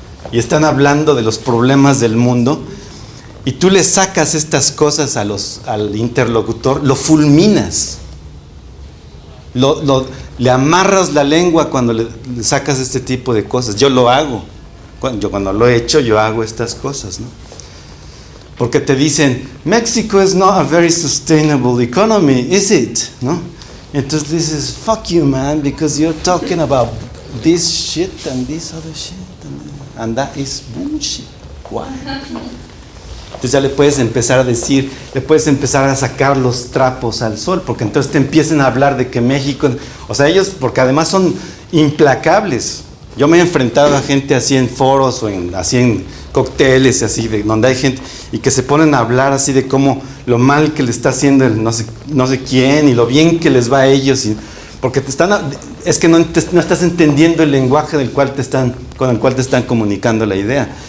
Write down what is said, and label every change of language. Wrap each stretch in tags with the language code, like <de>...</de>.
<es>Y están hablando de los problemas del mundo, y tú le sacas estas cosas al interlocutor, lo fulminas. Le amarras la lengua cuando le sacas este tipo de cosas. Yo lo hago. Cuando lo he hecho, yo hago estas cosas, ¿no? Porque te dicen,</es> <en>México is not a very sustainable economy, is it?</en> <es>¿No? Entonces dices,</es> <en>fuck you, man, because you're talking about this shit and this other shit, and that is bullshit. Why?</en> <es>Entonces ya le puedes empezar a decir, le puedes empezar a sacar los trapos al sol, porque entonces te empiezan a hablar de que México, o sea, ellos, porque además son implacables. Yo me he enfrentado a gente así en foros o así en cócteles, así de donde hay gente y que se ponen a hablar así de cómo lo mal que le está haciendo el no sé quién y lo bien que les va a ellos, porque es que no estás entendiendo el lenguaje con el cual te están comunicando la idea.</es>